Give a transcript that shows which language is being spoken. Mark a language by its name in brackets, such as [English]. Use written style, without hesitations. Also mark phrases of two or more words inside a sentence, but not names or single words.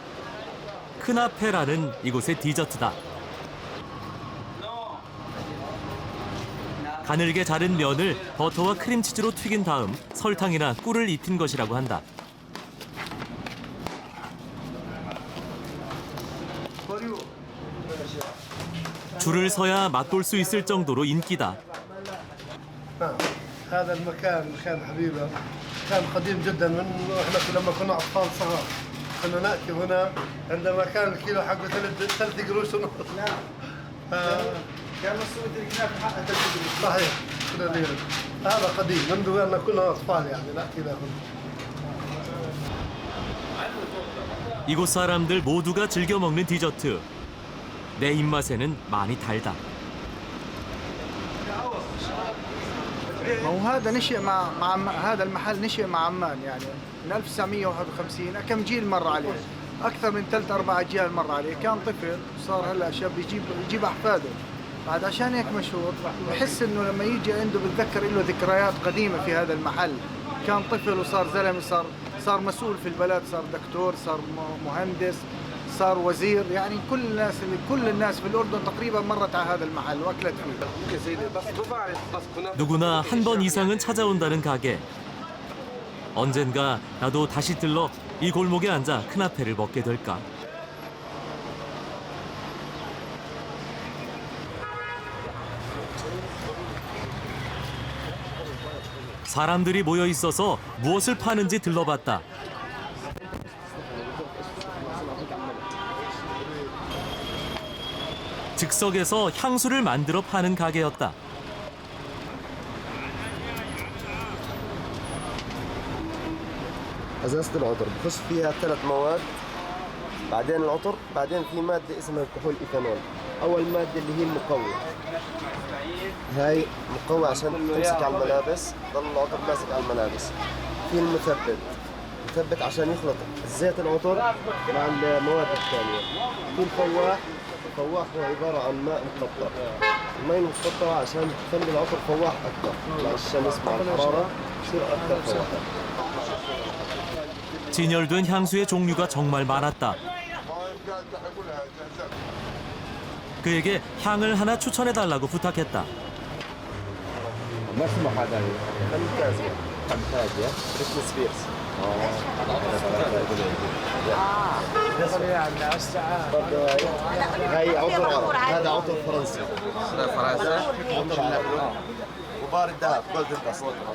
[Korean] 크나페라는 이곳의 디저트다. 가늘게 자른 면을 버터와 크림치즈로 튀긴 다음 설탕이나 꿀을 입힌 것이라고 한다. 줄을 서야 맛볼 수 있을 정도로 인기다. [Arabic] هذا المكان مكان حبيبة كان قديم جدا من احنا لما كنا اطفال صغار كنا ناتي هنا عندما كان الكيلو حقه 3 قروش ونص كان مسوي الكنافة حقها 3 قروش صحيح كنا ليرة هذا قديم منذ أن كنا أطفال يعني نأتي له [Korean] 이곳 사람들 모두가 즐겨 먹는 디저트. 내 입맛에는 많이 달다. [Arabic] وهذا نشأ مع هذا المحل نشأ مع عمان يعني من 1951 كم جيل مر عليه أكثر من 3-4 أجيال مر عليه كان طفل صار هلا شاب يجيب أحفاده بعد عشان هيك مشهور بحس إنه لما يجي عنده بتذكر له ذكريات قديمة في هذا المحل كان طفل وصار زلمة صار مسؤول في البلد صار دكتور صار مهندس صار وزير يعني كل الناس في الأردن تقريبا مرت على هذا المحل وأكلت فيه. [Korean] 누구나 한 번 이상은 찾아온다는 가게. 언젠가 나도 다시 들러 이 골목에 앉아 크나페를 먹게 될까. 사람들이 모여 있어서 무엇을 파는지 들러봤다. 즉석에서 향수를 만들어 파는 가게였다. [Arabic] ازازه العطر بخش فيها 3 مواد بعدين العطر بعدين في ماده اسمها كحول ايثانول اول ماده اللي هي المقوي هاي مقوي عشان تمسك على الملابس ضل العطر ماسك على الملابس في مثبت عشان يخلط زيت العطر مع المواد الثانيه في الفواح هو عباره عن ماء مقطر الماء المقطر عشان تخلي العطر فواح اكثر مع الشمس مع الحراره يصير اكثر فواحه [Korean] 진열된 향수의 종류가 정말 많았다. 그에게 향을 하나 추천해달라고 부탁했다. [Arabic] ما اسمه هذا فانتازيا بريتني سبيرز هاي عطر عربي هذا عطر فرنسي عطر عربي وبارد دهب جولدن داست